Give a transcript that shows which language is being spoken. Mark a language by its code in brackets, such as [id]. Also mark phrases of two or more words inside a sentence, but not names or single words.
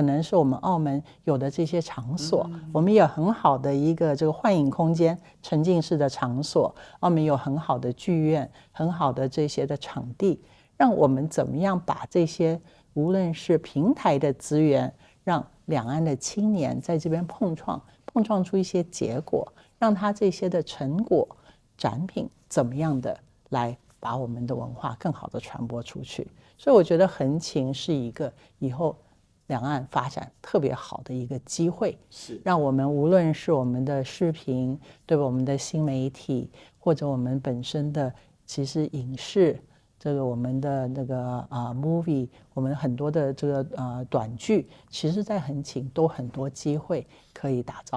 [zh] 能是我們澳門有的這些場所，我們有很好的一個這個幻影空間，沉浸式的場所，澳門有很好的劇院，很好的這些的场地，讓我們怎麼樣把這些無論是平台的資源，讓兩岸的青年在這邊碰撞出一些結果，讓他這些的成果展品怎麼樣的來把我們的文化更好的傳播出去。所以我覺得橫琴是一個以後兩岸發展特別好的一個機會，是讓我們無論是我們的視頻，對吧，我們的新媒體，或者我們本身的其實影視，這個我們的那個movie， 我們很多的這個短劇，其實在橫琴都很多機會可以打造。